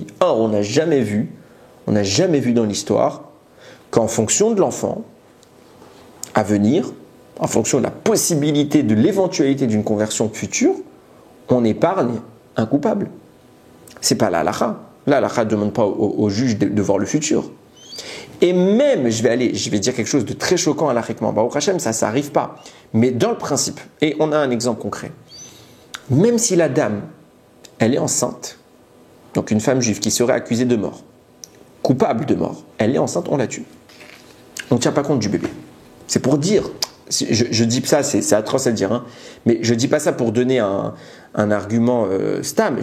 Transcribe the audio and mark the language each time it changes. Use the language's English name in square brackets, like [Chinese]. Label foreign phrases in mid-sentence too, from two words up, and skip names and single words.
[French] Or, on n'a jamais vu dans l'histoire qu'en fonction de l'enfant à venir, en fonction de la possibilité de l'éventualité d'une conversion future, on épargne un coupable. C'est pas la halakha. La halakha ne demande pas au juge de voir le futur. Et même, je vais dire quelque chose de très choquant halachiquement. [Hebrew] ברוך השם, [French] ça n'arrive pas. Mais dans le principe, et on a un exemple concret. Même si la dame, elle est enceinte, donc une femme juive qui serait accusée de mort, coupable de mort, elle est enceinte, on la tue. On ne tient pas compte du bébé. C'est pour dire, je dis ça, c'est atroce à dire, hein, mais je ne dis pas ça pour donner un argument stam.